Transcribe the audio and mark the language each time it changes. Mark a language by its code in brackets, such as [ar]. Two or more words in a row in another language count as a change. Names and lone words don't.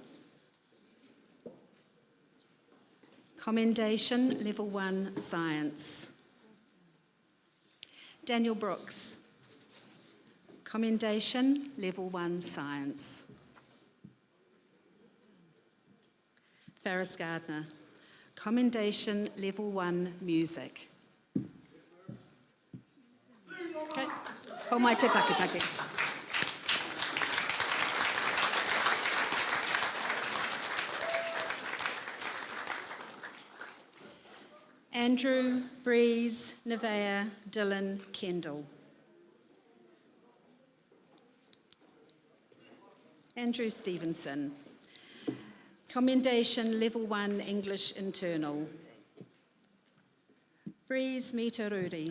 [en] Commendation Level 1 Science. Daniel Brooks. Commendation Level 1 Science. Ferris Gardner. Commendation Level 1 Music. [mi] Okay. Oh, mai te paki paki. [en] Andrew, Breeze, Nevaeh, Dylan, Kendall. Andrew Stevenson. Commendation Level 1 English Internal. Breeze Mitaruri.